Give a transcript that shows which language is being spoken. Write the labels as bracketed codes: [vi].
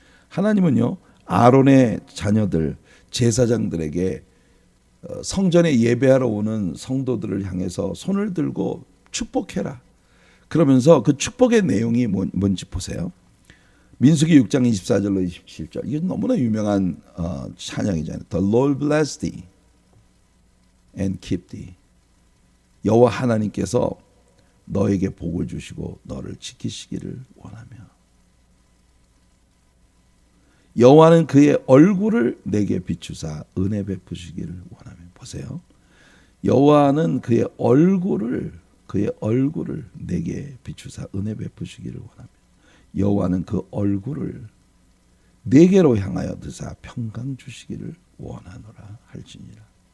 [ko] 하나님은요, 아론의 자녀들 제사장들에게 성전에 예배하러 오는 성도들을 향해서 손을 들고 축복해라. 그러면서 그 축복의 내용이 뭔지 보세요. 민수기 6장 24절로 27절. 이게 너무나 유명한 찬양이잖아요. [en] The Lord bless thee and keep thee. [ko] 여호와 하나님께서 너에게 복을 주시고 너를 지키시기를 원하며 여호와는 그의 얼굴을 내게 비추사 은혜 베푸시기를 원하며. 보세요. 여호와는 그의 얼굴을 내게 비추사 은혜 베푸시기를 원하며 여호와는 그 얼굴을 내게로 향하여 드사 평강 주시기를 원하노라 할지니라.